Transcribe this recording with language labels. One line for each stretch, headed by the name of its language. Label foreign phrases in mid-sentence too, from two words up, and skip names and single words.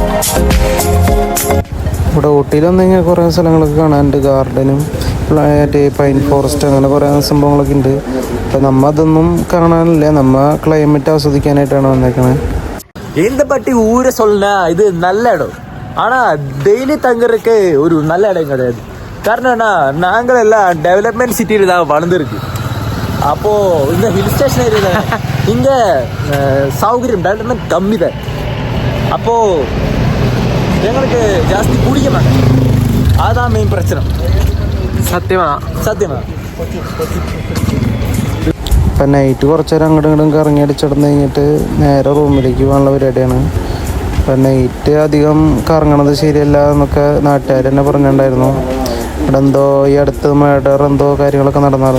Malayalam: ഇവിടെ ഊട്ടിയിൽ വന്നു കഴിഞ്ഞാൽ കുറേ സ്ഥലങ്ങളൊക്കെ കാണാനുണ്ട്. ഗാർഡനും മറ്റേ പൈൻ ഫോറസ്റ്റ് അങ്ങനെ കുറേ സംഭവങ്ങളൊക്കെ ഉണ്ട്. അപ്പം നമ്മ അതൊന്നും കാണാനില്ല. നമ്മ ക്ലൈമറ്റ് ആസ്വദിക്കാനായിട്ടാണ് വന്നേക്കണേ.
Tamil: இந்த பட்டி ஊரை சொல்லுனா இது நல்ல இடம், ஆனால் டெய்லி தங்குறதுக்கு ஒரு நல்ல இடம் கிடையாது. காரணம் என்ன, நாங்கள் எல்லாம் டெவலப்மெண்ட் சிட்டியில் தான் வளர்ந்துருக்கு. அப்போது இந்த ஹில் ஸ்டேஷன் ஏரியா இங்கே சௌகரியம் டெவலப்மெண்ட் கம்மி தான். அப்போது எங்களுக்கு ஜாஸ்தி பிடிக்க மாட்டேன். அதுதான் மெயின் பிரச்சனை.
Malayalam: സത്യമാ. ഇപ്പം നൈറ്റ് കുറച്ച് നേരം അങ്ങോട്ടും ഇങ്ങോട്ടും കറങ്ങി അടിച്ചിടന്ന് കഴിഞ്ഞിട്ട് നേരെ റൂമിലേക്ക് പോകാനുള്ള പരിപാടിയാണ്. അപ്പം നൈറ്റ് അധികം കറങ്ങണത് ശരിയല്ല എന്നൊക്കെ നാട്ടുകാർ തന്നെ പറഞ്ഞിട്ടുണ്ടായിരുന്നു. ഇവിടെ എന്തോ ഈ അടുത്ത് മർഡർ എന്തോ കാര്യങ്ങളൊക്കെ നടന്നായിരുന്നു.